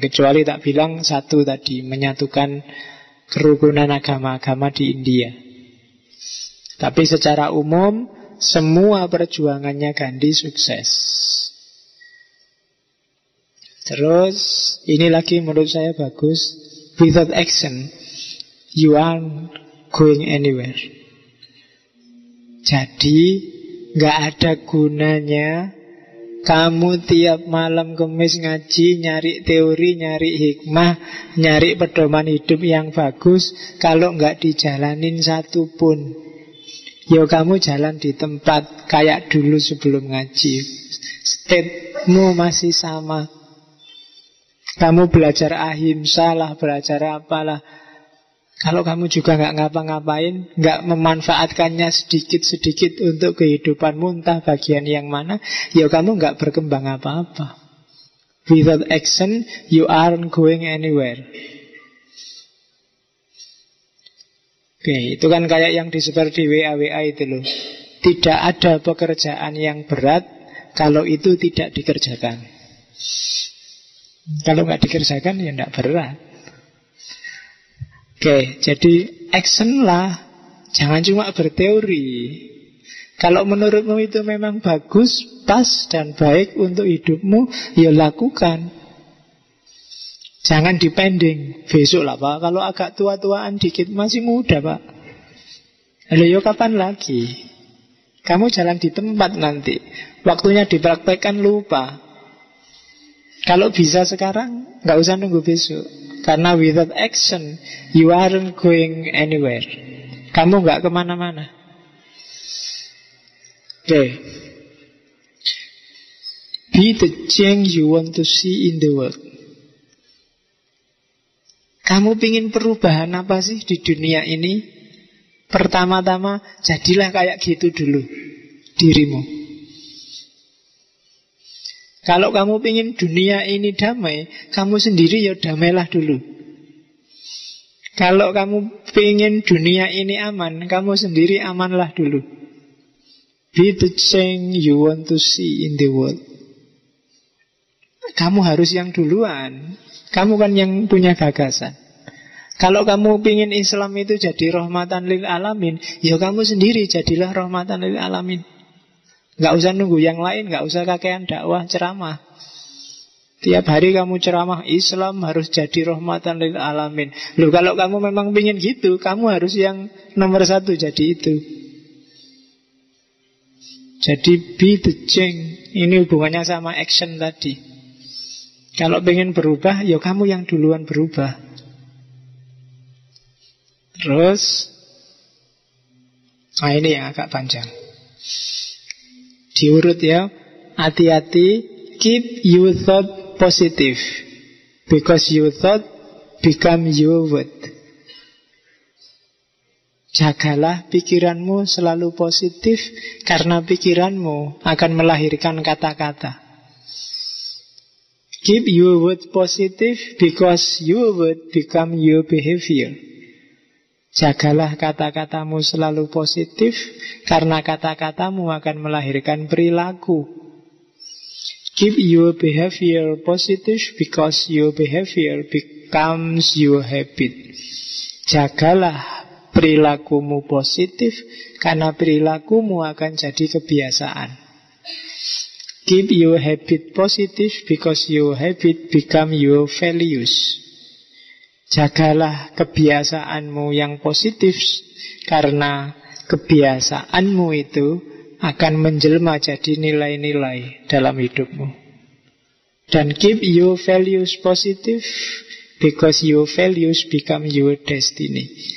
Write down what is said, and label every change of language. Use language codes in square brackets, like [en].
[id] Kecuali tak bilang satu tadi, menyatukan kerukunan agama-agama di India. Tapi secara umum, semua perjuangannya Gandhi sukses. Terus, ini lagi menurut saya bagus. [en] Without action, you aren't going anywhere. [id] Jadi, gak ada gunanya kamu tiap malam Kamis ngaji, nyari teori, nyari hikmah, nyari pedoman hidup yang bagus, kalau gak dijalanin satu pun. Ya kamu jalan di tempat kayak dulu sebelum ngaji. State-mu masih sama. Kamu belajar ahimsa lah, belajar apalah. Kalau kamu juga gak ngapa-ngapain, gak memanfaatkannya sedikit-sedikit untuk kehidupanmu, entah bagian yang mana, ya kamu gak berkembang apa-apa. [en] Without action, you aren't going anywhere. [id] Oke, itu kan kayak yang disebar di WA-WA itu loh. Tidak ada pekerjaan yang berat kalau itu tidak dikerjakan. Kalau gak dikerjakan ya gak berat. Oke, jadi action lah. Jangan cuma berteori. Kalau menurutmu itu memang bagus, pas dan baik untuk hidupmu, ya lakukan. Jangan dipending. Besok lah pak, kalau agak tua-tuaan dikit, masih muda pak. Lalu ya kapan lagi? Kamu jalan di tempat nanti. Waktunya dipraktekkan lupa. Kalau bisa sekarang, gak usah nunggu besok. Karena [en] without action, you aren't going anywhere. [id] Kamu gak kemana-mana. Oke. [en] Be the change you want to see in the world. [id] Kamu pingin perubahan apa sih di dunia ini? Pertama-tama, jadilah kayak gitu dulu. Dirimu. Kalau kamu ingin dunia ini damai, kamu sendiri ya damailah dulu. Kalau kamu ingin dunia ini aman, kamu sendiri amanlah dulu. [en] Be the change you want to see in the world. [id] Kamu harus yang duluan. Kamu kan yang punya gagasan. Kalau kamu ingin Islam itu jadi rahmatan lil alamin, ya kamu sendiri jadilah rahmatan lil alamin. Gak usah nunggu yang lain, gak usah kakean dakwah, ceramah. Tiap hari kamu ceramah, Islam harus jadi rahmatan lil alamin. Loh, kalau kamu memang ingin gitu, kamu harus yang nomor satu jadi itu. Jadi [en] be the change. [id] Ini hubungannya sama action tadi. Kalau ingin berubah, ya kamu yang duluan berubah. Terus, nah ini yang agak panjang. diurut ya. Hati-hati, [en] keep your thought positive, because your thought become your word. [id] Jagalah pikiranmu selalu positif, karena pikiranmu akan melahirkan kata-kata. [en] Keep your word positive, because your word become your behavior. [id] Jagalah kata-katamu selalu positif, karena kata-katamu akan melahirkan perilaku. [en] Keep your behavior positive, because your behavior becomes your habit. [id] Jagalah perilakumu positif, karena perilakumu akan jadi kebiasaan. [en] Keep your habit positive, because your habit become your values. [id] Jagalah kebiasaanmu yang positif, karena kebiasaanmu itu akan menjelma jadi nilai-nilai dalam hidupmu. Dan [en] keep your values positive, because your values become your destiny.